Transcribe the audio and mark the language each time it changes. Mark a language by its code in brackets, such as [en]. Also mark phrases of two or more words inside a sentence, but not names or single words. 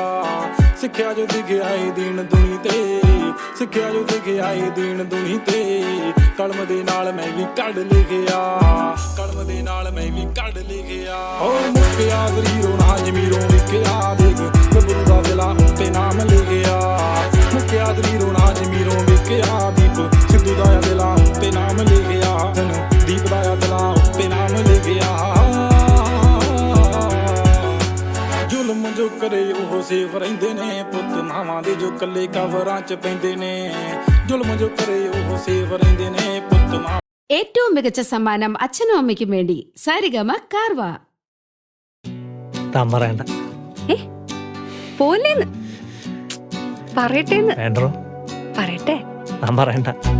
[pa] ਸਿੱਖਿਆ ਜੋ ਦਿਖਿਆ ਏ ਦੀਨ ਦੁਨੀ ਤੇ ਸਿੱਖਿਆ ਜੋ ਦਿਖਿਆ ਏ ਦੀਨ ਦੁਨੀ ਤੇ ਕਲਮ ਦੇ ਨਾਲ ਮੈਂ ਵੀ ਕੱਢ ਲਿਖਿਆ ਕਲਮ ਦੇ ਨਾਲ ਮੈਂ ਵੀ ਕੱਢ ਲਿਖਿਆ ਓ ਮੁੱਕਿਆ ਜ਼ਰੀਰੋ ਨਾ ਜਮੀਰੋਂ ਵਿਕਿਆ ਦੇਖ ਗੱਭਰੂ ਦਾ ਦਿਲਾ ਉੱਤੇ ਨਾਮ ਲਿਖਿਆ ਮੁੱਕਿਆ ਜ਼ਰੀਰੋ ਨਾ ਜਮੀਰੋਂ ਵਿਕਿਆ ਦੀਪ ਸਿੱਧੂ ਦਾ ਦਿਲਾ ਉੱਤੇ ਨਾਮ ਲਿਖਿਆ ਦੀਪ ਦਾ ਦਿਲਾ ਉੱਤੇ ਨਾਮ ਲਿਖਿਆ ਜ਼ੁਲਮ ਜੋ ਕਰੇ ਉਹ ਸੇਫ ਰਹਿੰਦੇ ਨੇ ਪੁੱਤ ਮਾਵਾਂ ਦੇ ਜੋ ਕੱਲੇ ਕਵਰਾਂ ਚ ਪੈਂਦੇ ਨੇ ਜ਼ੁਲਮ ਜੋ ਕਰੇ ਉਹ ਸੇਫ ਰਹਿੰਦੇ ਨੇ ਪੁੱਤ ਮਾਂ [ml] ഏറ്റവും മികച്ച സമ്മാനം അച്ഛനും അമ്മയ്ക്കും വേണ്ടി സാരിഗമ കാർവ. താൻ പറയണ്ട. പോലേന്ന് പറയട്ടേന്ന്. വേണ്ടോ? പറയട്ടെ. താൻ പറയണ്ട.